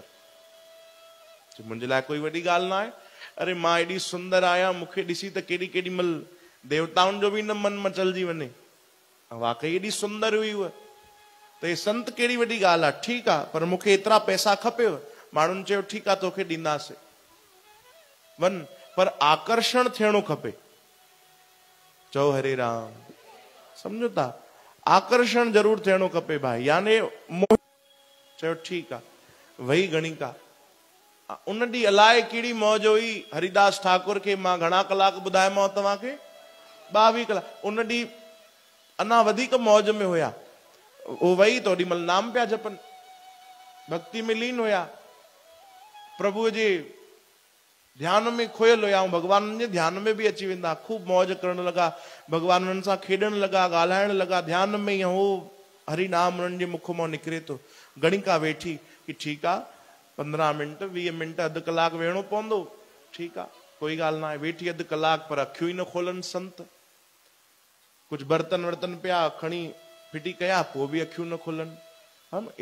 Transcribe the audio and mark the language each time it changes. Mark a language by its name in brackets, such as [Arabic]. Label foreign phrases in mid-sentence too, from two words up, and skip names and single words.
[Sindhi] मुंहिंजे लाइ कोई वॾी ॻाल्हि न आहे, अरे मां एॾी सुंदर आहियां, मूंखे ॾिसी त केॾी केॾी महिल देवताउनि जो बि न मन मचलजी वञे, वाकई एॾी सुंदर हुई उहा, त हे संत कहिड़ी वॾी ॻाल्हि आहे। ठीकु आहे, पर मूंखे एतिरा पैसा खपेव। माण्हुनि चयो ठीकु आहे तोखे ॾींदासीं, वञ, पर आकर्षण थियणो खपे। चओ हरे राम। सम्झो था, आकर्षण ज़रूर थियणो खपे भाई, यानी चयो ठीकु आहे, वही गणिका। उन ॾींहुं अलाए कहिड़ी मौज हुई हरिदास ठाकुर खे, मां घणा कलाक ॿुधायोमांव तव्हांखे, 22 कलाक। उन ॾींहुं अञा वधीक मौज में हुया, उहो वही तो ओॾी महिल नाम पिया जपनि, भक्ति में लीन हुया, प्रभुअ जे ध्यान में खोयल हुया, ऐं भगवान जे ध्यान में बि अची वेंदा, खूब मौज करण लॻा, भगवान उन्हनि सां खेॾण लॻा, ॻाल्हाइण लॻा, ध्यान में ई हो हरि नाम उन्हनि जे मुख मां निकिरे थो। गणिका वेठी कि ठीकु आहे, 15 मिंट 20 मिंट अधु कलाक वेहणो पवंदो, ठीकु आहे, कोई ॻाल्हि न आहे। वेठी अधु कलाक, पर अखियूं ई न खोलनि संत। कुझु बर्तन वर्तन पिया खणी फिटी कया, पोइ बि अखियूं न खोलनि, हा न।